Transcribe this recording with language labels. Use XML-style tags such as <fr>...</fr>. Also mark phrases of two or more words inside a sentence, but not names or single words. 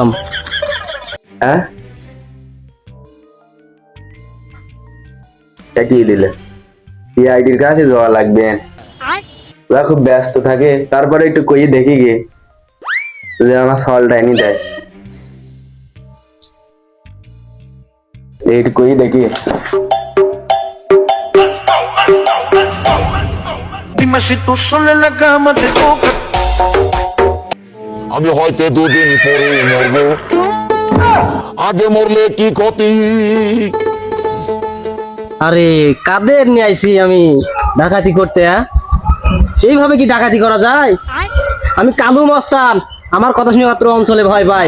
<bn>হ্যাঁ কি দিলে? সিআইডির কাছে যাওয়া লাগবে, ওরা খুব ব্যস্ত থাকে। তারপরে একটু কই দেখি গে যদি আমার সলটা এনে দেয়, একটু কই দেখি।</bn> <es>Dime si tú sola en la cama te toca.</es> <bn>আমি হয়তো দুদিন পরে মরবো, আগে মরলে কি ক্ষতি? আরে কাদের নিয়ে আইছি আমি ডাকাতি করতে? এইভাবে কি ডাকাতি করা যায়? আমি কালু মস্তান, আমার কথা শুনে মাত্র অঞ্চলে ভয় পাই।</bn>